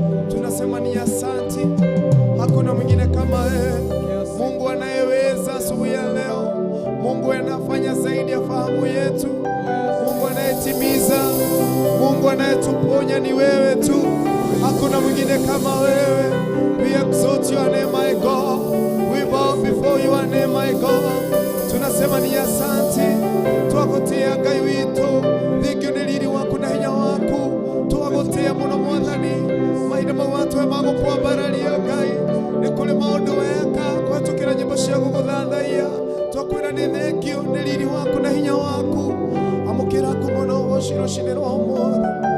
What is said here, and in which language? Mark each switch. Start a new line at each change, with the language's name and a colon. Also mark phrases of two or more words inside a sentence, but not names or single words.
Swahili: Tunasema ni asante. Hakuna mwingine kama wewe. Mungu anayeweza asubuhi ya leo. Mungu anafanya zaidi ya fahamu yetu. Mungu anayetimiza. Mungu anayetuponya ni wewe tu. Hakuna mwingine kama wewe.
English: We exalt your name, my God. We bow before your name, my God.
Swahili: Tunasema ni asante.
Kikuyu: Twagotea Ngai witu. Thengio nĩ riri waku na hinya waku. Twagotea mũno Mwathani. Mahinda mau matwe ma gũkwambararia Ngai. Nĩ kũrĩ maũndũ weka kũhetũkĩra nyĩmbo cia gũgũthathaiya. Twakwĩra nĩ thengio nĩ riri waku na hinya waku. Amũkĩra ngumo na ũgooci rũcinĩ rwa ũmũthĩ.